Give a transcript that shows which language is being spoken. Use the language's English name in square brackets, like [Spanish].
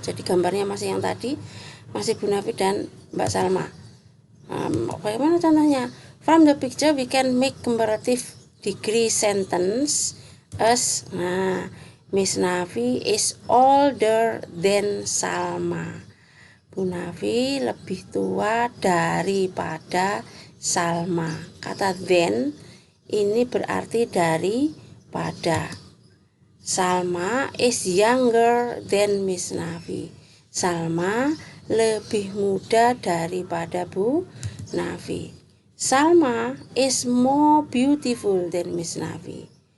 [Indonesian] Jadi gambarnya masih yang tadi, masih Bu Nafi dan Mbak Salma. Bagaimana contohnya? [English] From the picture we can make comparative degree sentence as Miss Nafi is older than Salma. [Indonesian] Bu Nafi lebih tua daripada Salma. Kata than ini berarti daripada. [English] Salma is younger than Miss Nafi. [Indonesian] Salma lebih muda daripada Bu Nafi. [English] Salma is more beautiful than Miss Nafi.